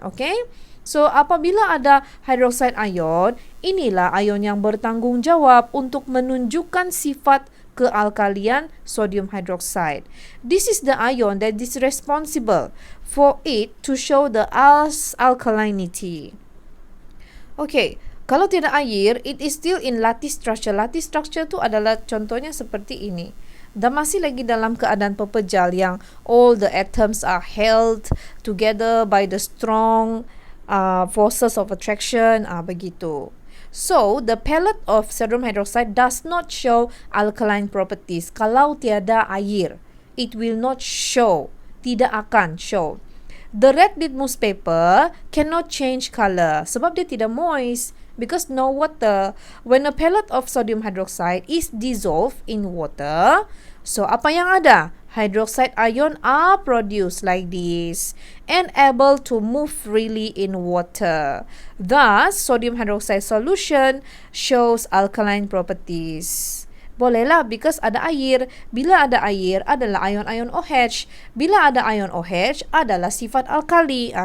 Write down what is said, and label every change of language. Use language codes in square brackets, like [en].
[ms] Okay? So, apabila ada hydroxide ion, inilah ion yang bertanggung jawab untuk menunjukkan sifat kealkalian sodium hydroxide. [en] This is the ion that is responsible for it to show the alkalinity. Okay, [ms] kalau tidak air, [en] it is still in lattice structure. [ms] Lattice structure tu adalah contohnya seperti ini. Dan masih lagi dalam keadaan pepejal yang [en] all the atoms are held together by the strong forces of attraction, [ms] begitu. [en] So, the pellet of sodium hydroxide does not show alkaline properties. [ms] Kalau tiada air, [en] it will not show. [ms] Tidak akan [en] show. The red litmus paper cannot change color [ms] sebab dia tidak [en] moist because no water. When a pellet of sodium hydroxide is dissolved in water, [ms] so apa yang ada? [en] hydroxide ion are produced like this and able to move freely in water. Thus, sodium hydroxide solution shows alkaline properties. [ms] Bolehlah [en] because [ms] ada air. Bila ada air adalah ion-ion OH. Bila ada ion OH adalah sifat alkali.